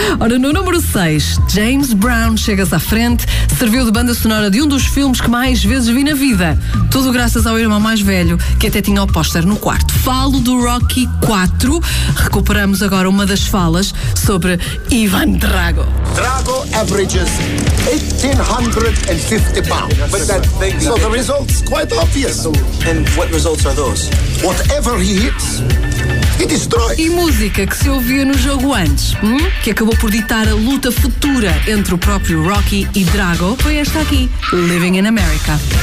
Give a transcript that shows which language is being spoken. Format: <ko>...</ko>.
<pt>Ora, no número 6, James Brown chega-se à frente, serviu de banda sonora de um dos filmes que mais vezes vi na vida. Tudo graças ao irmão mais velho, que até tinha o póster no quarto. Falo do Rocky 4. Recuperamos agora uma das falas sobre Ivan Drago.</pt> <en>Drago averages 1850 pounds. But that thing, so the result's quite obvious. And what results are those? Whatever he hits,</en> <pt>e destrói. E música que se ouvia no jogo antes, que acabou por ditar a luta futura entre o próprio Rocky e Drago, foi esta aqui, Living in America.</pt>